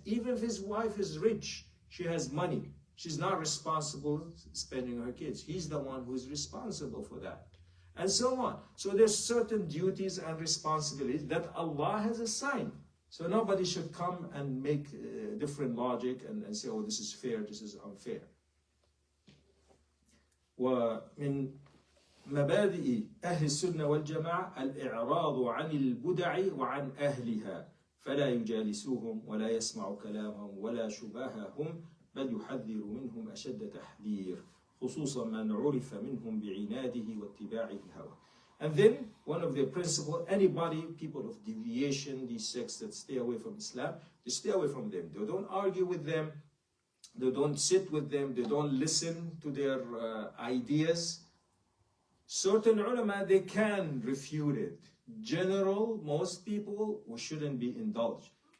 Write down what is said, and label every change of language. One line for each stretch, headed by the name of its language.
English: Even if his wife is rich, she has money, she's not responsible spending her kids. He's the one who is responsible for that. and so on. So there's certain duties and responsibilities that Allah has assigned. So nobody should come and make different logic and say, oh, this is fair, this is unfair.
Arabic: ومن مبادئ أهل السنة والجماعة الإعراض عن البدع وعن أهلها فلا يجالسوهم ولا يسمع كلامهم ولا شبههم بل يحذر منهم أشد تحذير خصوصا من عرف منهم بعناده واتباع الهوى.
English: And then one of the principles, anybody, people of deviation, these sects that stay away from Islam, they stay away from them. They don't argue with them, they don't sit with them, they don't listen to their ideas. Certain ulama, they can refute it. General, most people, we shouldn't be indulged.